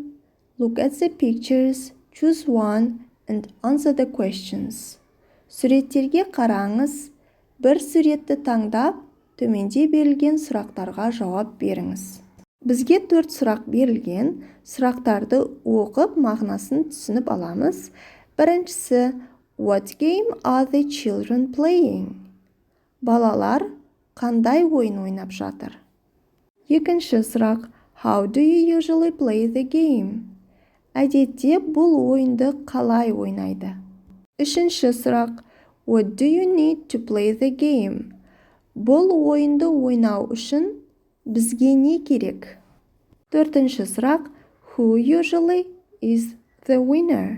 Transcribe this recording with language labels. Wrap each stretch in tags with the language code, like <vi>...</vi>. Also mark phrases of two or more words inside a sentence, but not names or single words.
<en>Look at the pictures, choose one and answer the questions.</en> <kk>Суреттерге қараңыз. Бір суретті таңдап, төменде берілген сұрақтарға жауап беріңіз. Бізге 4 сұрақ берілген. Сұрақтарды оқып, мағынасын түсініп аламыз. Біріншісі</kk> <en>What game are the children playing?</en> <kk>Балалар қандай ойын ойнап жатыр? Екінші сұрақ</kk> <en>How do you usually play the game?</en> <kk>Әдетте бұл ойынды қалай ойнайды? Үшінші сұрақ</kk> <en>What do you need to play the game?</en> <kk>Бұл ойынды ойнау үшін бізге не керек? Төртінші сұрақ.</kk> <en>Who usually is the winner?</en>